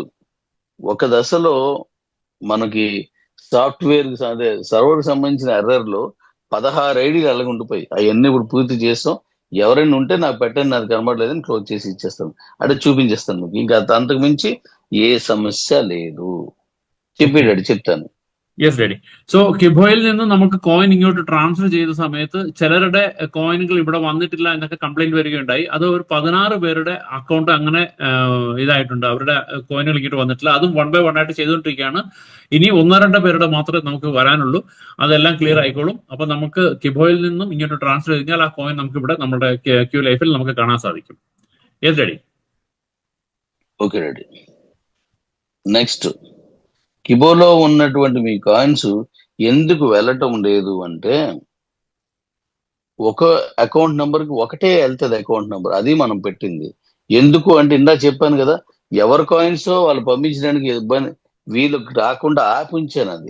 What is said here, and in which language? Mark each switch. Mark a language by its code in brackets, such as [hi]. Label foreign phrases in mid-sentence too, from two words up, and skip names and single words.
[te] ఒక దశలో మనకి సాఫ్ట్వేర్ అదే సర్వర్ సంబంధించిన ఎర్రర్లో 16 ఐడీలు అలాగే ఉండిపోయి అవన్నీ ఇప్పుడు పూర్తి చేస్తాం. ఎవరైనా ఉంటే నాకు పెట్టండి, నాకు కనబడలేదని క్లోజ్ చేసి ఇచ్చేస్తాను, అంటే చూపించేస్తాను మీకు. ఇంకా అంతకు మించి ఏ సమస్య లేదు. చెప్పేటాడు చెప్తాను. [en] yes daddy. [ml] സോ കിബോയിൽ നിന്ന് നമുക്ക് കോയിൻ ഇങ്ങോട്ട് ട്രാൻസ്ഫർ ചെയ്ത സമയത്ത് ചിലരുടെ കോയിനുകൾ ഇവിടെ വന്നിട്ടില്ല എന്നൊക്കെ കംപ്ലൈന്റ് വരികയുണ്ടായി. അത് ഒരു 16 പേരുടെ അക്കൗണ്ട് അങ്ങനെ ഇതായിട്ടുണ്ട്, അവരുടെ കോയിനുകൾ ഇങ്ങോട്ട് വന്നിട്ടില്ല. അതും 1 by 1 ആയിട്ട് ചെയ്തുകൊണ്ടിരിക്കുകയാണ്. ഇനി 1-2 പേരുടെ മാത്രമേ നമുക്ക് വരാനുള്ളൂ. അതെല്ലാം ക്ലിയർ ആയിക്കോളും. അപ്പൊ നമുക്ക് കിബോയിൽ നിന്നും ഇങ്ങോട്ട് ട്രാൻസ്ഫർ ചെയ്താൽ ആ കോയിൻ നമുക്ക് ഇവിടെ നമ്മുടെ ക്യൂ ലൈഫിൽ നമുക്ക് കാണാൻ സാധിക്കും. [en] yes daddy. okay ready. [te] నెక్స్ట్, కిబోలో ఉన్నటువంటి మీ కాయిన్స్ ఎందుకు వెళ్ళటం లేదు అంటే, ఒక అకౌంట్ నెంబర్ కి ఒకటే వెళ్తుంది అకౌంట్ నెంబర్, అది మనం పెట్టింది. ఎందుకు అంటే ఇందా చెప్పాను కదా, ఎవరి కాయిన్స్ వాళ్ళు పంపించడానికి ఇబ్బంది, వీళ్ళకి రాకుండా ఆపి ఉంచాను అది.